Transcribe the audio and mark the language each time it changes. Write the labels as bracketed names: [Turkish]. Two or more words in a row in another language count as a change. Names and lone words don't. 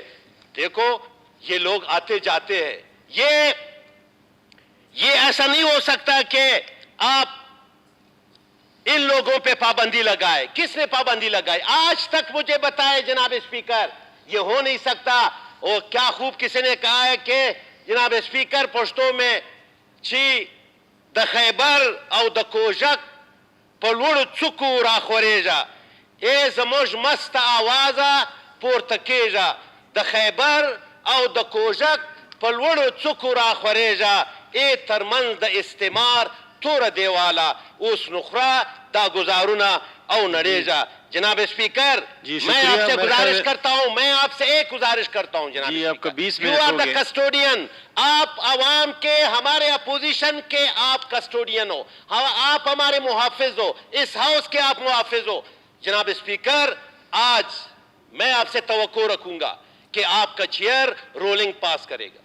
[Urdu] دیکھو یہ لوگ آتے جاتے ہیں, یہ ایسا نہیں ہو سکتا کہ آپ ان لوگوں پہ پابندی لگائے. کس نے پابندی لگائی؟ آج تک مجھے بتائے جناب اسپیکر, یہ ہو نہیں سکتا. اور کیا خوب کسی نے کہا ہے کہ جناب اسپیکر پشتوں میں [Pashto] چی د خیبر او د کوژک په لوړو څوکو راخورېږه, ای زموږ مسته آوازه پورته کېږه, د خیبر او د کوژک په لوړو څوکو راخورېږه, ای ترمنځ د استعمار توره دیواله اوس نخره دا گزارونه او نړېږه. [Urdu] جناب اسپیکر میں آپ سے گزارش کرتا ہوں, میں آپ سے ایک گزارش کرتا ہوں جناب اسپیکر, [English] You are the custodian, [Urdu] آپ عوام کے, ہمارے اپوزیشن کے آپ کسٹوڈین ہو, آپ ہمارے محافظ ہو, اس ہاؤس کے آپ محافظ ہو. جناب اسپیکر آج میں آپ سے توقع رکھوں گا کہ آپ کا چیئر رولنگ پاس کرے گا.